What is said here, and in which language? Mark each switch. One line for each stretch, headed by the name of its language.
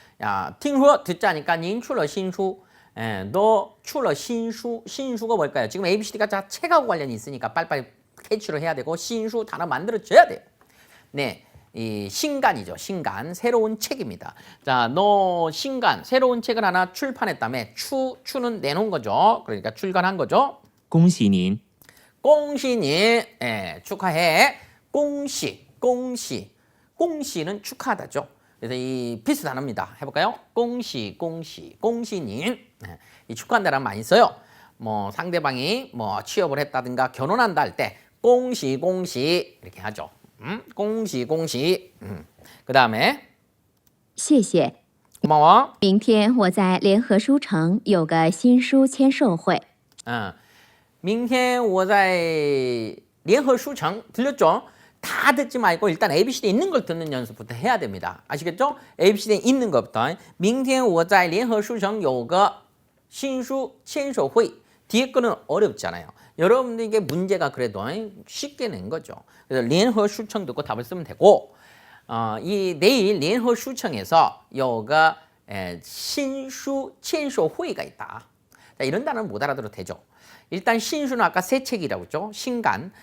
Chinese: 야, 听说
Korean: 듣자니까
Chinese: 您出了新书.
Korean: 예, 너
Chinese: 出了新书.
Korean: 신수가 뭘까요? 지금 ABCD가 다 책하고 관련이 있으니까 빨리빨리 캐치를 해야 되고 신수 단어 만들어줘야 돼요. 네, 이 신간이죠. 신간, 새로운 책입니다. 자, 너 신간, 새로운 책을 하나 출판했다며. 추는 내놓은 거죠. 그러니까 출간한 거죠.
Chinese: 恭喜您。
Korean: 공시니, 예, 축하해. 공시, 공시, 공시는 축하하다죠. 그래서 이 필수 단어입니다. 해볼까요? 공시, 공시, 공시님. 예, 이 축하한다란 많이 써요. 뭐 상대방이 뭐 취업을 했다든가 결혼한다 할 때 공시, 공시 이렇게 하죠.
Chinese: 恭喜恭喜.
Korean: 그 다음에
Chinese: 谢谢。
Korean: 고마워.
Chinese: 明天我在联合书城有个新书签售会。明天我在联合书城
Korean: 들렸죠? 다 듣지 말고 일단 ABCD 있는 걸 듣는 연습부터 해야 됩니다. 아시겠죠? ABCD 있는 것부터
Chinese: 明天我在联合书城有个新书签售会
Korean: 뒤에 거는 어렵잖아요. 여러분들에게 문제가 그래도 쉽게 낸 거죠. 그래서 联合书城 듣고 답을 쓰면 되고 이 내일 联合书城에서 여가 신수签售会가 있다. 자, 이런 단어는 못 알아들어도 되죠. 일단 신수는 아까 새 책이라고 했죠. 신간.